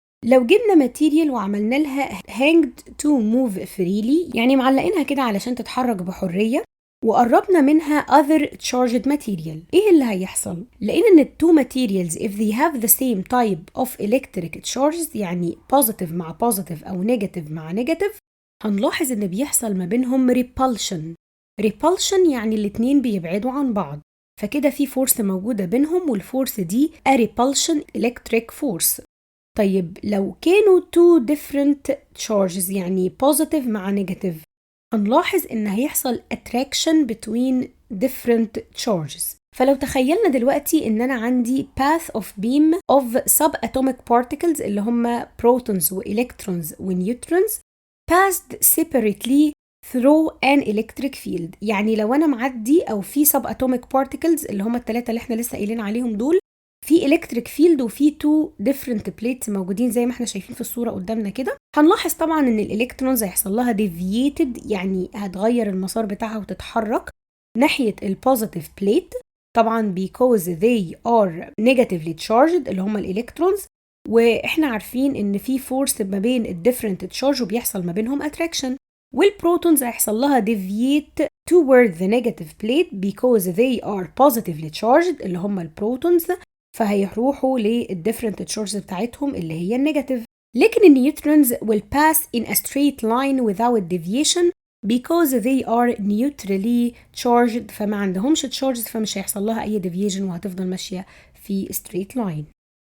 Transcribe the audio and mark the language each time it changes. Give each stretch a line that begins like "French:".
Arabic: لو جبنا ماتيريال وعملنا لها hanged to move freely يعني معلقينها كده علشان تتحرك بحرية، وقربنا منها other charged material، ايه اللي هيحصل؟ لقينا ان التو materials if they have the same type of electric charges يعني positive مع positive او negative مع negative، هنلاحظ ان بيحصل ما بينهم repulsion يعني الاتنين بيبعدوا عن بعض، فكده في فورس موجودة بينهم والفورس دي a repulsion electric force. طيب لو كانوا two different charges يعني positive مع negative، هنلاحظ ان هيحصل attraction between different charges.
English: فلو تخيلنا دلوقتي ان انا عندي path of beam of subatomic particles اللي هم protons والكترونز ونيوترونز passed separately through an electric field.
Arabic: يعني لو انا معدي او في subatomic particles اللي هم الثلاثه اللي احنا لسه قايلين عليهم دول في electric field وفي two different plates موجودين زي ما احنا شايفين في الصورة قدامنا كده، هنلاحظ طبعا ان الالكترونز هيحصل لها deviated يعني هتغير المسار بتاعها وتتحرك ناحية البوزيتيف بليت طبعا because they are negatively charged اللي هم الالكترونز، واحنا عارفين ان في فورس ما بين الديفرنت تشارج وبيحصل ما بينهم attraction. والبروتونز هيحصل لها deviate toward the negative plate because they are positively charged اللي هم البروتونز، فهيروحوا للديفرنت تشارجز بتاعتهم اللي هي النيجاتيف.
English: لكن النيوترونز will pass in a straight line without deviation because they are neutrally charged، فما عندهمش charges فمش هيحصل لها اي deviation وهتفضل ماشيه في straight line.